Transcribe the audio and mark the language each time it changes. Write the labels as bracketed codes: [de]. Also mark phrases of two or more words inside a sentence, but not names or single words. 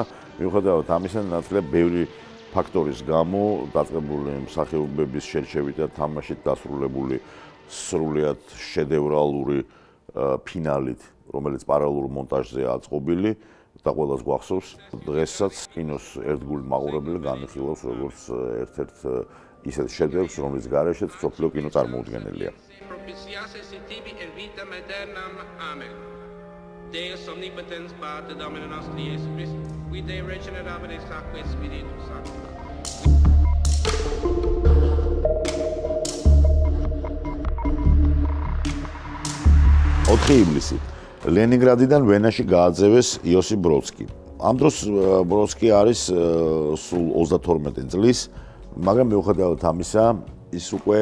[ka] მიუხედავად ამისა, ნათლია ბევრი ფაქტორის გამო დაწყებული მსახიობების შერჩევით და თამაშით დასრულებული სრულიად შედევრალური ფინალით, რომელიც პარალელურ მონტაჟზეა აწყობილი და ყველას გვახსოვს, დღესაც კინოს ერთგული მაყურებელი განიხილავს როგორც ერთ-ერთ ისეთ შედევრს, რომლის გარეშეც მსოფლიო კინო წარმოუდგენელია. [la] Deus omnipotens Pater Domini nostri Iesus Christus, qui Dei regenerabile sacque Spiritus Sancto. [ka] ივლისი. ლენინგრადიდან ვენაში გააძევეს იოსიფ ბროდსკი. ამ დროს ბროდსკი არის სულ 32 წლის, მაგრამ მიუხედავად ამისა, ის უკვე